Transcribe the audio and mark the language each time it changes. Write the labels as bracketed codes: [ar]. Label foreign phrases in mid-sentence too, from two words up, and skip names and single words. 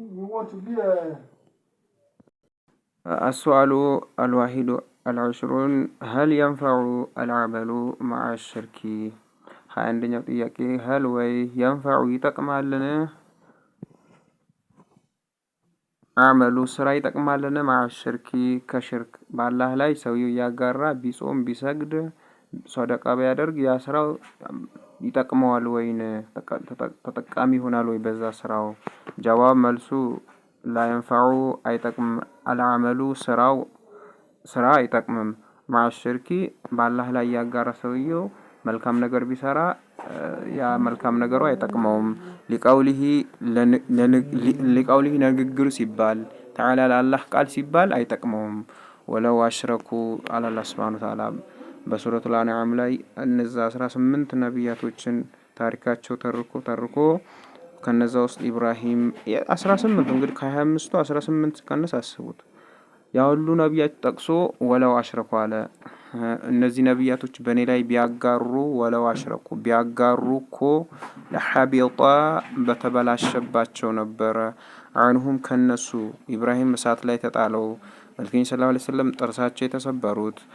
[ar] السؤال الواحد العشرون هل ينفع العمل مع الشرك عندنا ጥያቄ هل ወይ ينفع ይጠቅማልን [am] አመሉ ስራ ይጠቅማልን [ar] مع الشرك [am] ከሽርክ በአላህ ላይ ሰውየው ያጋራ ቢጾም ቢሰግድ ሶደቃ ቢያደርግ ያ ስራው ይጠቅመዋል ወይን ተጠቃሚ ይሆናል ወይ በዛ ስራው ጀዋብ መልሱ [ar] لا ينفع [am] አይጠቅም العمل ስራ አይጠቅምም [ar] مع الشرك [am] በአላህ ላይ ያጋራ ሰውየው መልካም ነገር ቢሰራ ያ መልካም ነገሩ አይጠቅመውም لقوله ንግግሩ ሲባል تعالى ለአላህ ቃል ሲባል አይጠቅመውም [ar] ولو أشركوا على الله سبحانه وتعالى [am] በሱረቱ الانعام ላይ እነዛ 18 ነብያቶችን ታሪካቸው ተርኮ ከነዛ ውስጥ ኢብራሂም 18 እንግዲህ ከ25ቱ 18 ከነስ አስቡት ያ ሁሉ ነብያት ጠቅሶ [ar] ولو أشركوا [am] አለ እነዚህ ነብያቶች በኔ ላይ ቢያጋሩ [ar] ولو أشركوا [am] ቢያጋሩኮ ለሐቢጣ በተበላሸባቸው ነበር አንሁም ከነሱ ኢብራሂም እሳት ላይ ተጣለው መልከኝ [ar] صلى الله عليه وسلم [am] ጥርሳቸው የተሰበሩት